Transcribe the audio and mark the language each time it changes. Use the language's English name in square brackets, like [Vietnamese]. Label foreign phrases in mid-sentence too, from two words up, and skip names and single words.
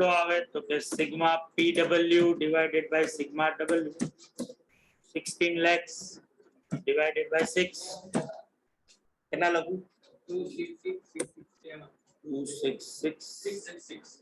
[Gujarati] આવે તો કે સિગ્મા [English] PW divided by sigma W 16 lakhs divided by 6 [Gujarati] કેટલા લખું 266